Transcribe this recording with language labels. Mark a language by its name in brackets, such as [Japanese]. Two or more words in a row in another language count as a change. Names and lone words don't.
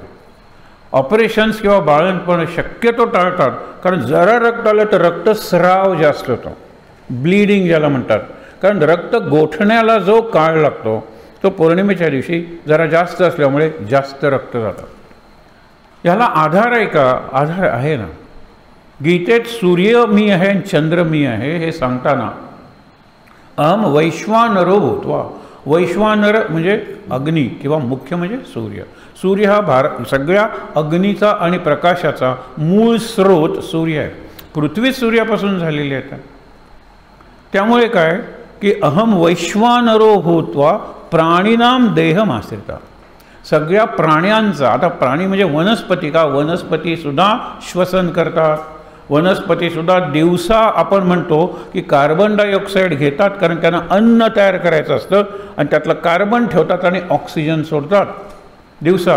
[Marathi] ऑपरेशन्स किंवा बाळंतपण शक्यतो टाळतात, कारण जरा रक्त आलं तर रक्तस्राव जास्त होतो, ब्लीडिंग ज्याला म्हणतात. कारण रक्त गोठण्याला जो काळ लागतो तो पौर्णिमेच्या दिवशी जरा जास्त असल्यामुळे जास्त रक्त जातं. ह्याला आधार आहे का? आधार आहे ना. गीतेत सूर्य मी आहे आणि चंद्र मी आहे हे सांगताना [Sanskrit] अहम वैश्वानरो भूत्वा, [Marathi] वैश्वानर म्हणजे अग्नी किंवा मुख्य म्हणजे सूर्य. सूर्य हा सगळ्या अग्नीचा आणि प्रकाशाचा मूळ स्रोत सूर्य आहे. पृथ्वी सूर्यापासून झालेली आहे. त्यामुळे काय की [Sanskrit] अहम वैश्वानरो भूत्वा प्राणीनाम देहमाश्रिता, [Marathi] सगळ्या प्राण्यांचा. आता प्राणी म्हणजे वनस्पती का, वनस्पतीसुद्धा श्वसन करतात. वनस्पतीसुद्धा दिवसा आपण म्हणतो की [English] carbon dioxide [Marathi] घेतात, कारण त्यांना अन्न तयार करायचं असतं आणि त्यातलं कार्बन ठेवतात आणि ऑक्सिजन सोडतात दिवसा.